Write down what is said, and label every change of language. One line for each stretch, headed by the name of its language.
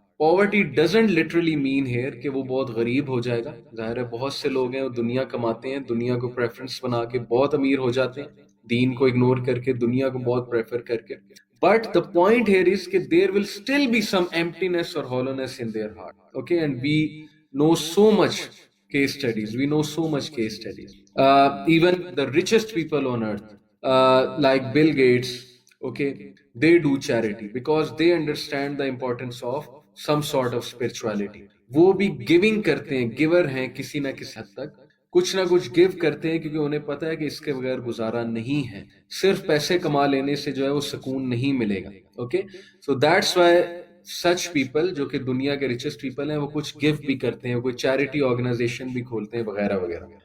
English: poverty doesn't literally mean here
Urdu: کہ وہ بہت غریب ہو جائے گا. ظاہر ہے بہت سے لوگ ہیں وہ دنیا کماتے ہیں، دنیا کو پریفرنس بنا کے بہت امیر ہو جاتے ہیں، دین کو اگنور کر کے، دنیا کو بہت پریفر کر کے.
English: But the point here is کہ there will still be some emptiness اور hollowness in their heart. Okay, and we know so much case studies, we know so much case studies, even the richest people on earth, like Bill Gates, okay, they do charity because they understand the importance of some sort of spirituality.
Urdu: وہ بھی giving کرتے ہیں، giver ہیں کسی نہ کسی حد تک، کچھ نہ کچھ give کرتے ہیں کیونکہ انہیں پتہ ہے کہ اس کے بغیر گزارا نہیں ہے. صرف پیسے کما لینے سے جو ہے وہ سکون نہیں ملے گا. Okay,
English: so that's why
Urdu: such people جو کہ دنیا کے ریچسٹ پیپل ہیں، وہ کچھ گفٹ بھی کرتے ہیں، کوئی چیریٹی آرگنائزیشن بھی کھولتے ہیں، وغیرہ وغیرہ.